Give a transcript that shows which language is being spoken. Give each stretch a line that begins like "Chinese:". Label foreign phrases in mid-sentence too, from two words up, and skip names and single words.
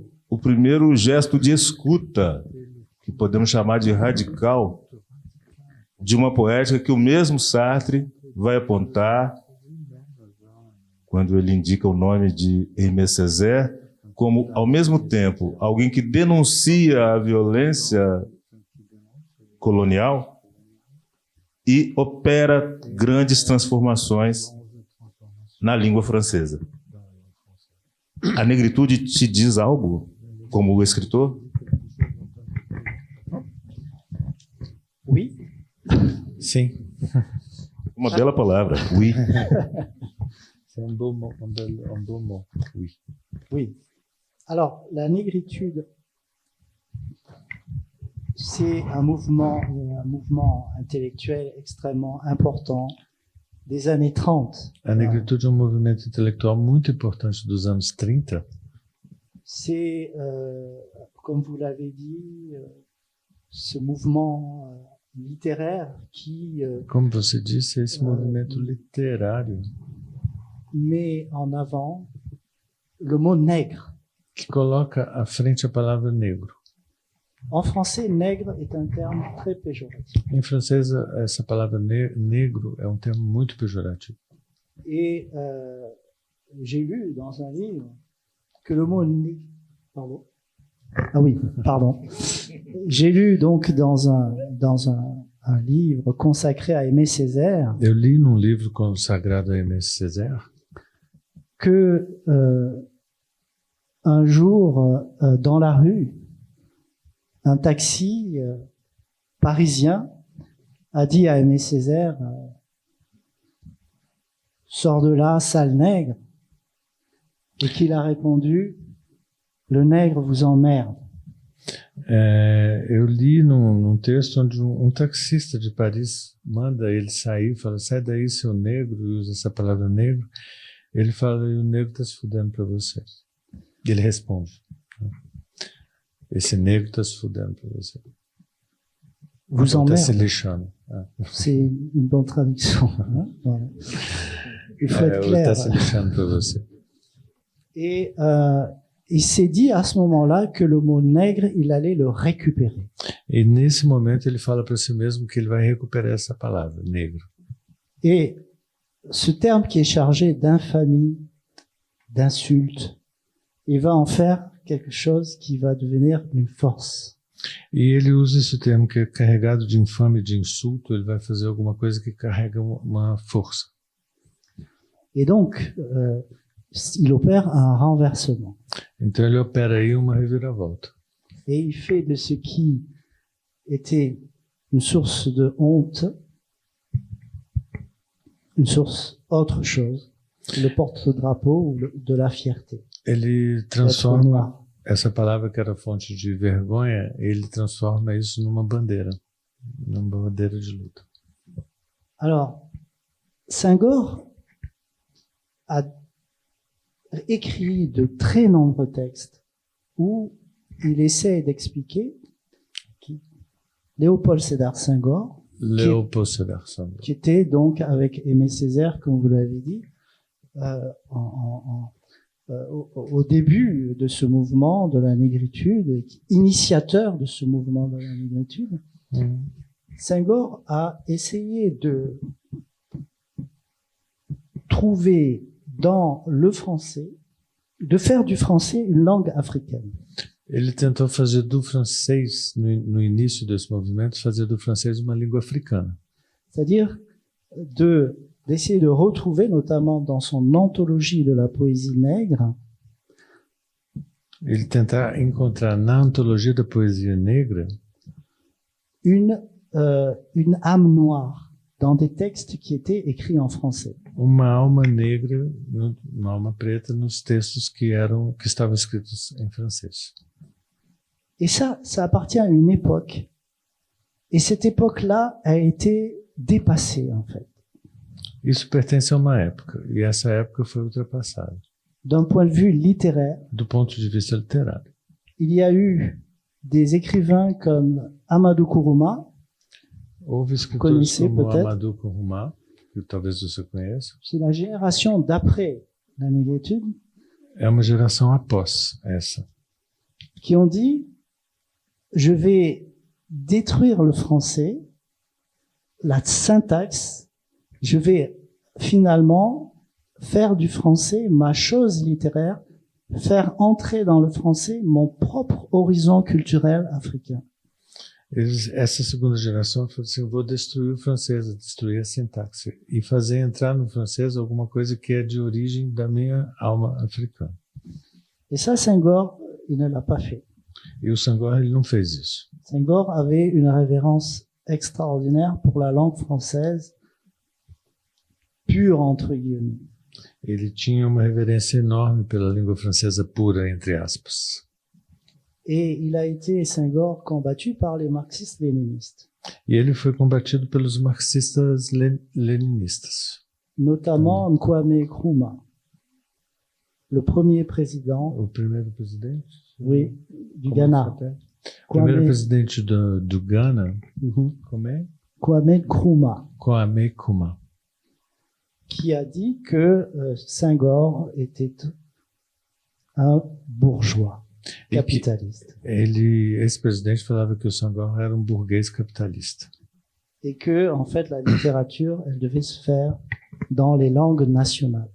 Portuguese: gesto de escuta, que podemos chamar de radical, de uma poética que o mesmo Sartre vai apontar quando ele indica o nome de Aimé Césaire como, ao mesmo tempo, alguém que denuncia a violência colonial e opera grandes transformações na língua francesa. A negritude te diz algo, como escritor?
French: Oui.
Portuguese: Sim. Uma bela palavra,
French: oui. C'est un beau mot, oui. Oui. Alors, la négritude, c'est un mouvement intellectuel extrêmement important des années 30.
Portuguese: A negritude é um movimento intelectual muito importante dos anos 30.
French: C'est, comme vous l'avez dit, ce mouvement littéraire qui
Portuguese: Como você disse, é esse movimento literário
French: met en avant le mot nègre.
Portuguese: que coloca à frente a palavra negro.
French: En français, nègre est un terme très péjoratif.
Portuguese: Em francês, essa palavra negro é um termo muito pejorativo.
French: Et j'ai lu dans un livre que le mot pardon. Ah oui, pardon. J'ai lu donc dans un livre consacré à Aimé Césaire
Portuguese: Eu li num livro consagrado a Aimé Césaire
French: que un jour, dans la rue, un taxi parisien a dit à Aimé Césaire « Sors de là, sale nègre », et qu'il a répondu « Le nègre vous emmerde ».
Portuguese: Eu li num texto onde um taxista de Paris manda ele sair, fala, sai daí seu negro, e usa essa palavra negro. Ele fala, e o negro está se fudendo para você. Ele responde, esse negro está se fudendo para você.
French: Vous
Portuguese: Está
French: emmerde.
Portuguese: se lixando.
French: C'est une bonne traduction. Hein, voilà. Il faut être
Portuguese: Está
French: clair.
Portuguese: se lixando para você.
French: Et il s'est dit à ce moment-là que le mot nègre, il allait le récupérer.
Portuguese: E nesse momento ele fala para si mesmo que ele vai recuperar essa palavra, negro.
French: Et ce terme qui est chargé d'infamie, d'insulte, il va en faire quelque chose qui va devenir une force.
Portuguese: E ele usa esse termo que é carregado de infame, de insulto, ele vai fazer alguma coisa que carrega uma força.
French: Et donc, il opère un renversement.
Portuguese: Então ele opera aí uma reviravolta.
French: Et il fait de ce qui était une source de honte, une source autre chose, le porte-drapeau de la fierté.
Portuguese: Ele
French: D'être
Portuguese: transforma
French: noir.
Portuguese: essa palavra que era fonte de vergonha, ele transforma isso numa bandeira de luta.
French: Alors, Senghor a écrit de très nombreux textes où il essaie d'expliquer qui Léopold Sédar Senghor, Léopold Sédar Senghor. qui était donc avec Aimé Césaire, comme vous l'avez dit, au début de ce mouvement de la négritude, initiateur de ce mouvement de la négritude. Senghor a essayé de trouver dans le français, de faire du français une langue africaine.
Portuguese: Ele tentou fazer do francês, no início desse movimento, fazer do francês uma língua africana.
French: C'est-à-dire d'essayer de retrouver, notamment dans son anthologie de la poésie nègre,
Portuguese: Ele tentar encontrar na antologia da poesia negra
French: une âme noire dans des textes qui étaient écrits en français.
Portuguese: uma alma negra, uma alma preta nos textos que estavam escritos em francês.
French: Et ça appartient à une époque. Et cette époque-là a été dépassée, en fait.
Portuguese: Isso pertence a uma época, e essa época foi ultrapassada.
French: D'un point de vue littéraire,
Portuguese: Do ponto de vista literário,
French: il y a eu des écrivains comme Amadou Kourouma,
Portuguese: houve escritores Conheci, como
French: peut-être.
Portuguese: Amadou Kourouma, que que talvez você conheça.
French: C'est la génération d'après la négritude
Portuguese: É uma geração após essa,
French: qui ont dit je vais détruire le français, la syntaxe, je vais finalement faire du français ma chose littéraire, faire entrer dans le français mon propre horizon culturel africain.
Portuguese: Essa segunda geração falou assim, eu vou destruir o francês, destruir a sintaxe e fazer entrar no francês alguma coisa que é de origem da minha alma africana.
French: Et ça, Senghor, il ne l'a pas fait.
Portuguese: E o Senghor, ele não fez isso.
French: Senghor avait une révérence extraordinaire pour la langue française, pure entre guillemets.
Portuguese: Ele tinha uma reverência enorme pela língua francesa pura, entre aspas.
French: Et il a été, Senghor, combattu par les marxistes-léninistes,
Portuguese: E ele foi combatido pelos marxistas leninistas.
French: notamment Kwame Nkrumah, le premier président,
Portuguese: O primeiro presidente?
French: oui, du
Portuguese: Como
French: Ghana.
Portuguese: é que é? O primeiro
French: Kwame,
Portuguese: presidente do Ghana, Mhm. como é?
French: Kwame Nkrumah,
Portuguese: Kwame Nkrumah.
French: qui a dit que Senghor était un bourgeois capitaliste
Portuguese: Esse presidente falava que o Senghor era um burguês capitalista.
French: et que, en fait, la littérature, elle devait se faire dans les langues nationales.